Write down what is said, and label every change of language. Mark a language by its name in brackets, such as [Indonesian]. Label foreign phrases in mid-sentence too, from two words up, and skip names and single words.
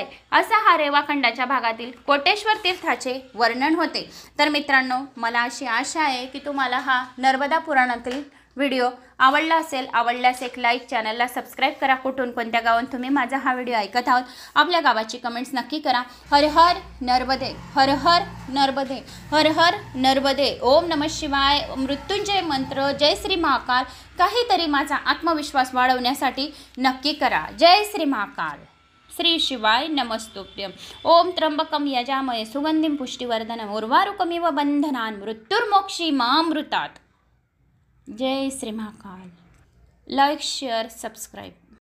[Marathi] असा हा रेवाखंडाच्या भागातील कोटेश्वर तीर्थाचे वर्णन होते। तर मित्रांनो, मला अशी आशा आहे की तुम्हाला हा नर्मदा पुराणातील व्हिडिओ आवडला असेल। आवडल्यास एक लाईक, चॅनलला सबस्क्राईब करा। कुठून कोणत्या गावात तुम्ही माझा हा व्हिडिओ ऐकत आहात आपल्या गावाची कमेंट्स नक्की करा। हर हर नर्मदे, हर हर नर्मदे, हर हर नर्मदे। [Sanskrit] ओम नमः शिवाय, [Marathi] मृत्युंजय मंत्र, [Sanskrit] जय श्री महाकाल [Marathi] काहीतरी माझा आत्मविश्वास वाढवण्यासाठी नक्की करा। [Sanskrit] जय श्री महाकाल, श्री शिवाय नमस्तुभ्यं। ओम त्र्यंबकं यजामहे सुगंधिं पुष्टिवर्धनम् उर्वारुकमिव बन्धनान् मृत्युर्मोक्षी मामृतात्। जय श्री महाकाल। [English] like, share, subscribe.